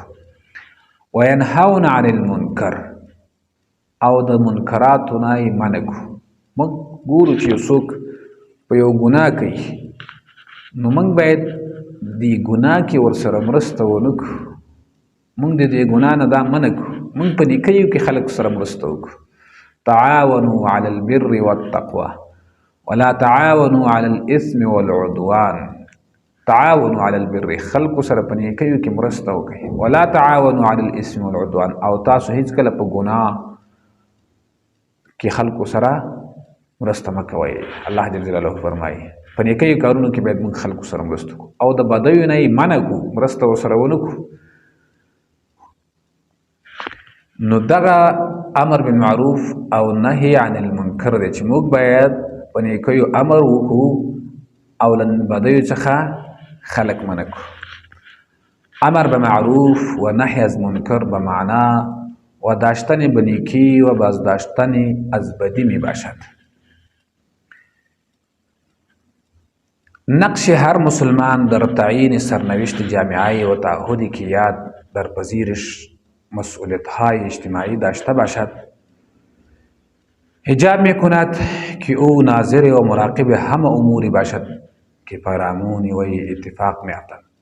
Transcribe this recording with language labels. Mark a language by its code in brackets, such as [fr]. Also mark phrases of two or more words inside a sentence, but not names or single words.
[ar] وینهون عن المنکر، [ps] او د منکراتو نه یې منع کړو. موږ ګورو چې یو څوک په یو ګناه کوي، نو موږ باید دې ګناه کې ورسره مرسته ونه کړو. موږ د دې ګناه نه دا منع کړو. موږ په نیکیو کې خلک سره مرسته وکړو. [ar] تعاونوا علی البر والتقوى ولا تعاونوا على الاثم والعدوان. تعاونوا على البر، [ps] خلکو سره په نیکیو کې مرسته وکړئ. [ar] ولا تعاونوا على الاثم والعدوان، [ps] او تاسو هیڅکله په ګناه کې خلکو سره مرسته مه کوئ. الله [ar] جل جلاله [ps] فرمایي په نیکیو کارونو کې باید موږ خلکو سره مرسته وکړو، او د بدیو نه یې منع کړو، مرسته ورسره ونه کړو. نو دغه [ar] امر بالمعروف [ps] او [ar] نهي عن المنکر [ps] دی چې موږ باید په نیکیو امر وکړو او له بدیو څخه خلق منع کړو. [fa] امر به معروف و نهی از منکر به معنا و داشتن به نیکی و بازداشتن از بدی می باشد. نقش هر مسلمان در تعیین سرنوشت جامعه و تعهدی که یاد در پذیرش مسئولیت‌های اجتماعی داشته باشد ایجاب می کند که او ناظر و مراقب همه اموری باشد که پیرامون و اتفاق می افتد.